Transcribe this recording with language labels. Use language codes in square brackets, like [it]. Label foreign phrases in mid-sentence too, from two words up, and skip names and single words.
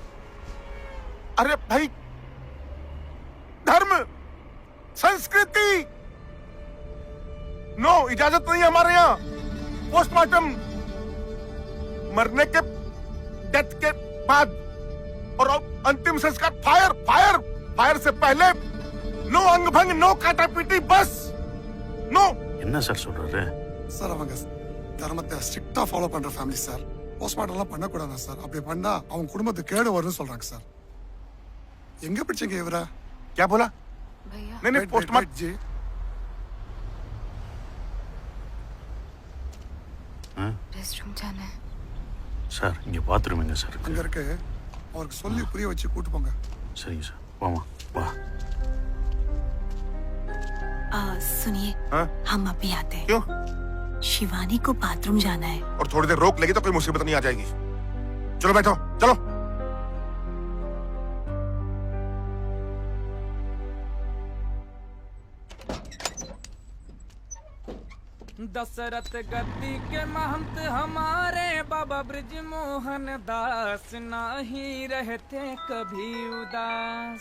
[hi] अरे भाई, धर्म, संस्कृति, नो इजाजत नहीं है हमारे यहाँ। पोस्टमार्टम मरने के, डेथ के बाद, और अंतिम संस्कार [en] fire fire fire [hi] से पहले नो अंग भंग, नो काटा पीटी, बस नो। [ta] என்ன சார் சொல்றாரு? சார் அவங்க தர்மத்தை [en] strictly follow [ta] பண்ற ஃபேமிலி சார். போஸ்ட்மார்ட்டம்லாம் பண்ணக்கூடாது சார். அப்படி பண்ணா அவங்க குடும்பத்துக்கு கேடு வரும்னு சொல்றாங்க சார். எங்க பிடிச்சீங்க இவரா? [hi] क्या बोला? भैया नहीं नहीं, पोस्टमार्टम जी। रेस्टरूम जाना है [ta] சார். இங்க பாத்ரூம் எங்க சார் அங்க இருக்கு? இருக்கு. அவருக்கு சொல்லி புரிய வச்சு கூட்டு போங்க. சரிங்க சார். வாமா வா. [hi] सुनिए, हाँ? हम अभी आते हैं। क्यों? शिवानी को बाथरूम जाना है। और थोड़ी देर रोक लेगी तो कोई मुसीबत नहीं आ जाएगी। चलो बैठो, चलो। दशरथ गद्दी के महंत हमारे बाबा ब्रिज मोहन दास नाही रहते कभी उदास।